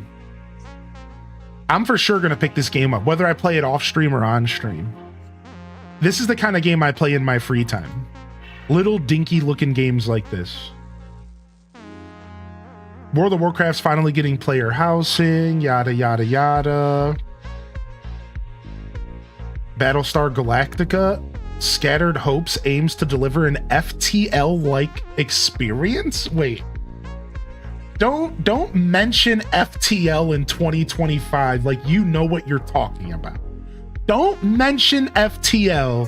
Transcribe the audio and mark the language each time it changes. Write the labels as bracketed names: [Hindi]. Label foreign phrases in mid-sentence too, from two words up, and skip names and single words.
[English] I'm for sure gonna pick this game up, whether I play it off stream or on stream. This is the kind of game I play in my free time. Little dinky looking games like this. World of Warcraft's finally getting player housing, yada yada yada. Battlestar Galactica, Scattered Hopes aims to deliver an FTL-like experience? Wait. Don't mention FTL in 2025 like you know what you're talking about. Don't mention FTL.